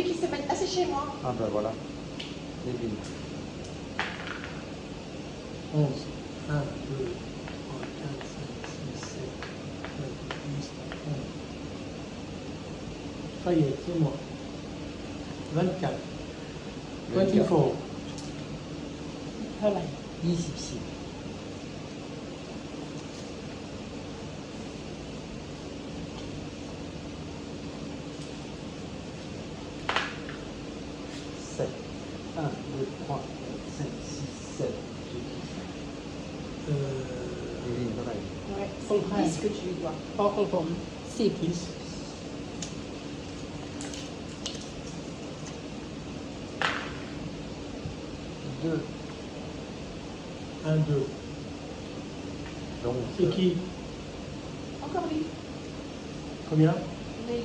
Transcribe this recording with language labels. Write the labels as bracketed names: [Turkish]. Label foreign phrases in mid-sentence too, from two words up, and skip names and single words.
[French] celui qui se mette. Ah, c'est chez moi. Ah ben voilà. Devine. 11. 1, 2, 3, 4, 5, 6, 7, 9, 10, 11. Fayette, c'est moi. 24. 24. [Thai] เท่าไหร่ [French] 24. Sept. 1, 2, 3, 4, 5, 6, 7. Devine, pareil. Ouais, Son c'est frère. 10 que tu lui dois. [Thai] เพราะของผมสิบ [French] 10. Deux. 1, 2. Donc, C'est qui? Encore lui. Combien? Nelly.